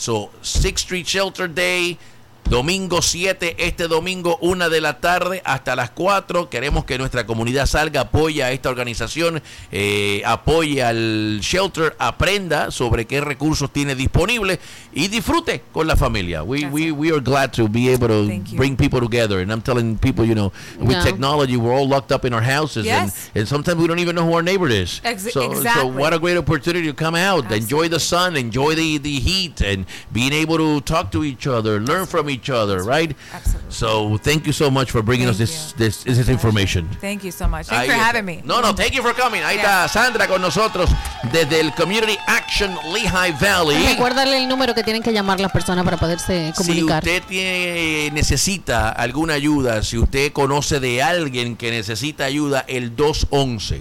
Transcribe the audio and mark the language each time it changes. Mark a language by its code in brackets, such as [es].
[es] So, Sixth Street Shelter Day. Domingo 7, este domingo 1 de la tarde hasta las 4. Queremos que nuestra comunidad salga, apoya a esta organización, apoya al shelter, aprenda sobre qué recursos tiene disponible y disfrute con la familia. [en] We are glad to be able to bring people together. And I'm telling people, you know, with technology, we're all locked up in our houses. Yes. And sometimes we don't even know who our neighbor is. Exactly. So what a great opportunity to come out, enjoy the sun, enjoy the heat, and being able to talk to each other, learn from each other. each other, right? Absolutely. So thank you so much for bringing us this information. Thank you so much. Thanks for having me. No, thank you for coming. [es] Ahí está Sandra con nosotros desde el Community Action Lehigh Valley. Recuérdale el número que tienen que llamar las personas para poderse comunicar. Si usted necesita alguna ayuda, si usted conoce de alguien que necesita ayuda, el 211.